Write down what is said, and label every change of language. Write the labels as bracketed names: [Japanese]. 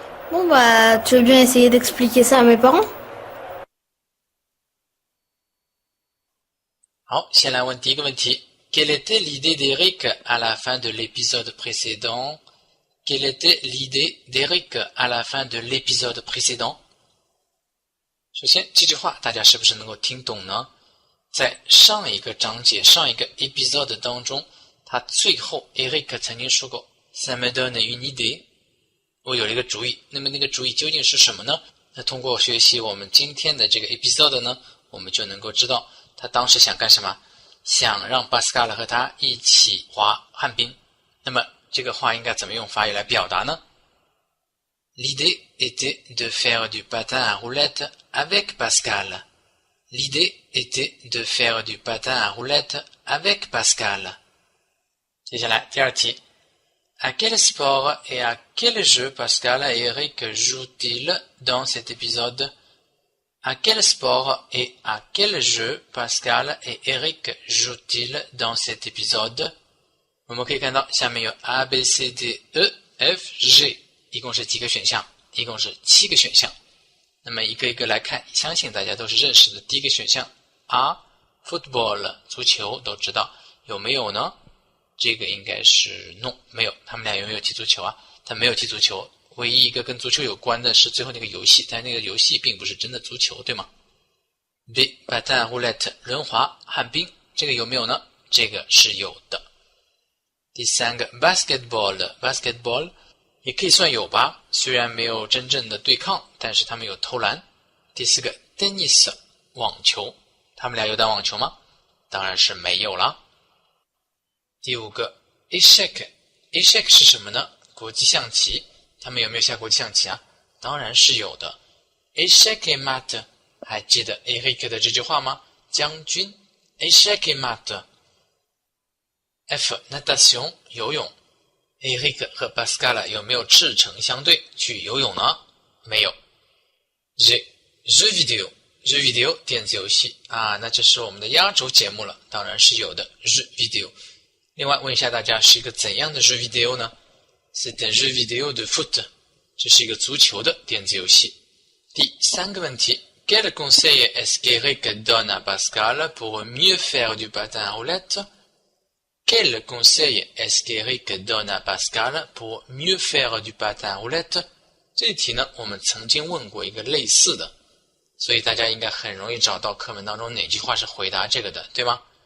[French] Bon bah, tu veux bien essayer d'expliquer ça à mes parents? [Chinese] 好，先来问第一个问题 [French] Quelle était l'idée d'Eric à la fin de l'épisode précédent? Quelle était l'idée d'Eric à la fin de l'épisode précédent? [Chinese] 首先，这句话大家是不是能够听懂呢？在上一个章节、上一个 episode 当中，他最后 Eric 曾经说过 [French] "Ça me donne une idée"， [Chinese] 我有了一个主意。那么那个主意究竟是什么呢？那通过学习我们今天的这个 episode 呢，我们就能够知道他当时想干什么，想让 Pascal 和他一起滑旱冰。那么这个话应该怎么用法语来表达呢？ [French] L'idée était de faire du patin à roulettes avec Pascal. L'idée était de faire du patin à roulettes avec Pascal. [Chinese] 接下来第二题 [French] À quel sport et à quel jeu Pascal et Eric jouent-ils dans cet épisode? À quel sport et à quel jeu Pascal et Eric jouent-ils dans cet épisode? [Chinese] 我们可以看到下面有 A, B, C, D, E, F, G 一共是几个选项？一共是7个选项。那么一个一个来看，相信大家都是认识的。第一个选项 A football 足球都知道，有没有呢？这个应该是 no 没有，他们俩有没有踢足球啊？他没有踢足球，唯一一个跟足球有关的是最后那个游戏，但那个游戏并不是真的足球，对吗？ B patin roulette 轮滑旱冰，这个有没有呢？这个是有的。第三个 basketball 也可以算有吧，虽然没有真正的对抗，但是他们有投篮。第四个 tennis 网球，他们俩有打网球吗？当然是没有了。第五个 échec 是什么呢？国际象棋，他们有没有下国际象棋啊？当然是有的。 [French] échec et mat [Chinese] 还记得 Eric 的这句话吗？将军 [French] échec et mat。 [Chinese] F natation 游泳，Eric 和 Pascal 有没有赤诚相对去游泳呢？没有。 G jeux vidéo 电子游戏啊，那这是我们的压轴节目了，当然是有的 jeux vidéo。另外问一下大家，是一个怎样的 jeux vidéo 呢？ [French] C'est un jeu vidéo de foot， [Chinese] 这是一个足球的电子游戏。第三个问题 [French] Quel conseil est-ce qu'Eric donne à Pascal pour mieux faire du patin à roulettes？ Quel conseil est-ce qu'Eric donne à Pascal pour mieux faire du patin à roulette？ [Chinese] 这一题呢，我们曾经问过一个类似的，所以大家应该很容易找到课文当中哪句话是回答这个的，对吗？